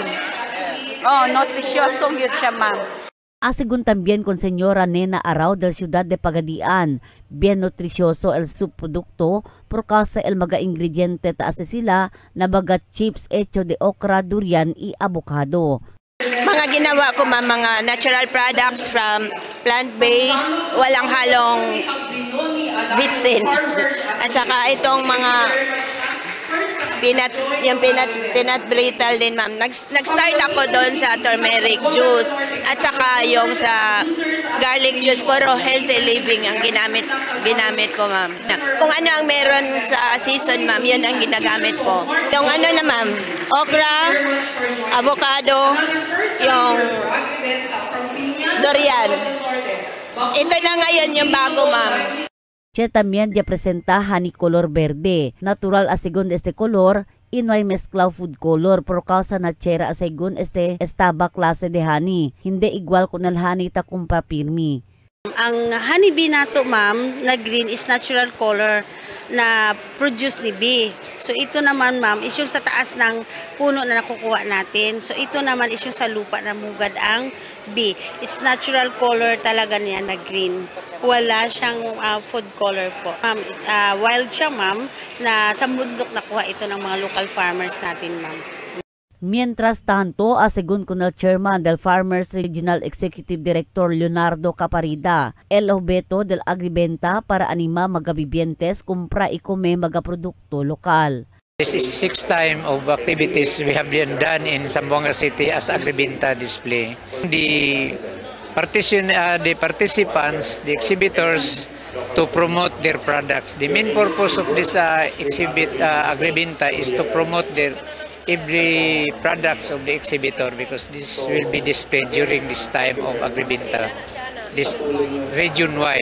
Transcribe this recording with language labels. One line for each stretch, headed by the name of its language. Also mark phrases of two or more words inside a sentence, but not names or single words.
Filipino: Oh, nutrisyosong yun siya ma'am.
Chavacano: Asigun también con señora Nena Arau del Ciudad de Pagadian, bien nutrisioso el subprodukto por causa el mga ingrediente taas sila na baga chips hecho de okra, durian y avocado.
Filipino: Mga ginawa ko mga
English: natural products from plant-based,
Filipino: walang halong vitsin. At saka itong mga
English: peanut brittle
Filipino: din ma'am. Nag-start ako doon sa
English: turmeric juice
Filipino: at saka yung sa
English: garlic juice,
Filipino: puro
English: healthy living
Filipino: ang ginamit ko ma'am. Kung ano ang meron sa season ma'am, yun ang ginagamit ko. Yung ano na ma'am, okra, avocado, yung durian. Ito na ngayon yung bago ma'am.
Chavacano: Siya también ya presenta honey color verde. Natural asigon este color y no hay mezclao
English: food color
Chavacano: por causa na chera asigon este estaba klase de honey. Hindi igual con el honey ta kumpra pirmi.
Filipino: Ang honeybee nato ma'am na green
English: is natural color
Filipino: na produce ni bee. So ito naman ma'am is yung sa taas ng puno na nakukuha natin. So ito naman is yung sa lupa na mugad ang bee.
English: It's natural color
Filipino: talaga niya na green. Wala siyang
English: food color
Filipino: po. Ma'am, wild siya ma'am na sa bundok nakuha ito ng mga
English: local farmers
Filipino: natin ma'am.
Chavacano: Mientras tanto, según con el chairman del
English: Farmers Regional Executive Director
Chavacano: Leonardo Caparida, el objeto del agribenta para anima magabibientes kumpra y come magaprodukto lokal.
English: This is 6th time of activities we have been done in Zamboanga City as agribenta display. The participants, the exhibitors, to promote their products. The main purpose of this agribenta is to promote their every products of the exhibitor because this will be displayed during this time of agribenta, this region-wide.